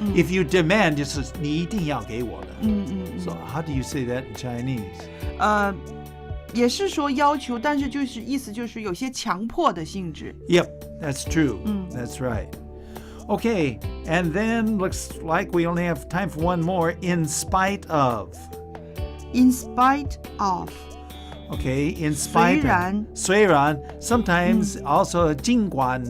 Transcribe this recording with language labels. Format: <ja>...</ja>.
<en>If you demand,</en> <zh>就是你一定要给我的。</zh> <en>So how do you say that in Chinese?</en> <zh>也是说要求，但是就是意思就是有些强迫的性质。</zh> <en>Yep, that's true. That's right. Okay, and then looks like we only have time for one more. In spite of. In spite of. Okay, in spite</en> <zh>虽然</zh> <en>of.</en> <zh>虽然</zh> <en>sometimes also</en> <zh>尽管</zh>